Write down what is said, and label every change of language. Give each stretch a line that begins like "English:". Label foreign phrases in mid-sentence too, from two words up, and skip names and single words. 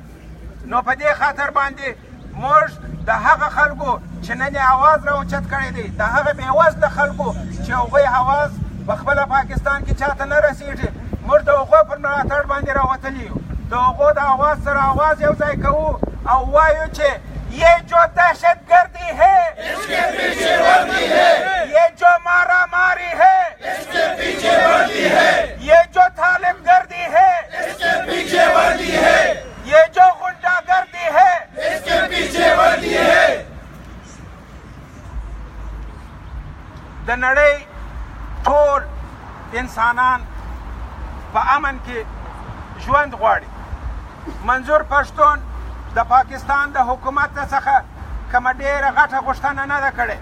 Pashto: نو په دې خاطر باندې موږ د هغه خلکو چې نن یې اواز راوچت کړی دی، د هغه بېوزله خلکو چې هغوی اواز په خپله پاکستان کې چاته نه رسېږي، موږ د هغو پر ملاتړ باندې راوتلي یو. د هغو د आवाज سره आवाज یو ځای کوو او وایو چې
Urdu: یہ جو دہشتگردی ہے اس کے پیچھے وردی ہے, یہ جو مارا ماری ہے اس کے پیچھے وردی ہے, یہ جو طالبگردی ہے اس کے پیچھے وردی ہے, یہ جو غنڈہ گردی ہے اس کے پیچھے وردی ہے.
Pashto: د نړۍ ټول انسانان په امن کې ژوند غواړي. منظور پښتون د پاکستان د حکومت څخه کومه ډېره غټه غوښتنه نه ده کړې.